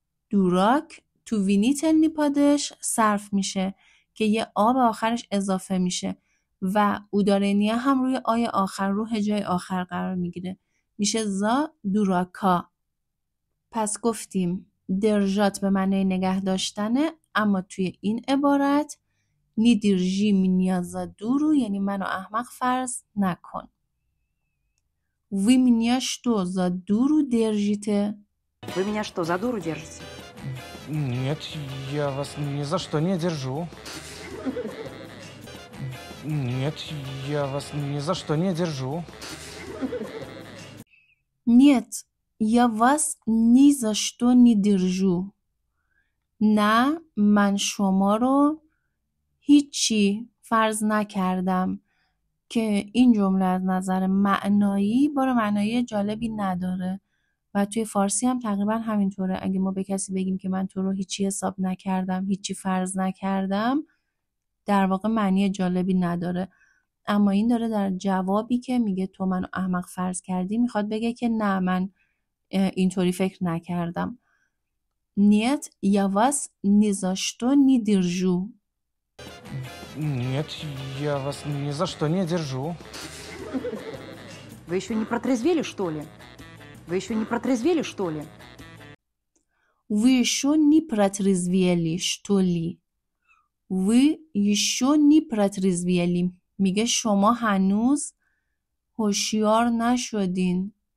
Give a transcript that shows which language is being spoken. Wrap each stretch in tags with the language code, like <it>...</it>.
<fa>دوراک تو وینیتلنی پادش صرف میشه که یه آ به آخرش اضافه میشه و اودارنیه هم روی آی آخر رو هجای آخر قرار میگیره، میشه زا دوراکا. پس گفتیم درژات به معنی نگه داشتنه، اما توی این عبارت</fa> <ru>نی دیرژی منیا زادورو</ru> <fa>یعنی منو احمق فرض نکن.</fa> <ru>Вы меня что, за дуру держите? Вы меня что, за дуру держите? Нет, я вас ни за что не держу. Нет, я вас ни за что не держу. Нет, я вас ни за что не держу.</ru> <fa>نه من شما رو هیچی فرض نکردم که این جمله از نظر معنایی بار معنایی جالبی نداره و توی فارسی هم تقریبا همینطوره. اگه ما به کسی بگیم که من تو رو هیچی حساب نکردم، هیچی فرض نکردم، در واقع معنی جالبی نداره. اما این داره در جوابی که میگه تو منو احمق فرض کردی میخواد بگه که نه من اینطوری فکر نکردم.</fa> <ru>Нет, я вас ни за что не держу. Нет, я вас ни за что не держу. Вы еще не протрезвели, что ли? Вы еще не протрезвели, что ли? Вы еще не протрезвели, что ли? Вы еще не протрезвели.</ru> <fa>میگه شما هنوز هوشیار نشدین.</fa>